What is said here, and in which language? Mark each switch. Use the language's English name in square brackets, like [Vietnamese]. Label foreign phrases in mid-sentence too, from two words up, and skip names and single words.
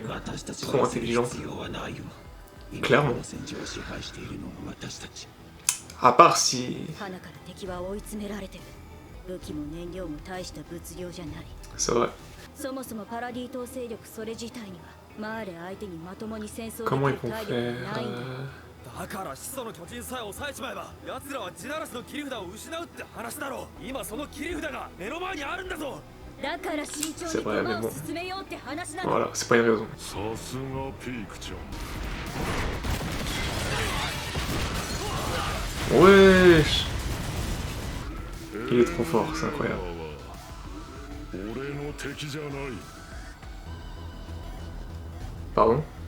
[French] Trop intelligente. Clairement. À part si... C'est vrai. Comment ils vont faire [Japanese] だから始祖の巨人さえ抑えちまえば奴らはジナラスの切り札を失うって話だろう。今その切り札が目の前にあるんだぞ。 [French] C'est vrai, mais bon. Voilà, c'est pas une raison. Wesh. Il est trop fort, c'est incroyable. Pardon?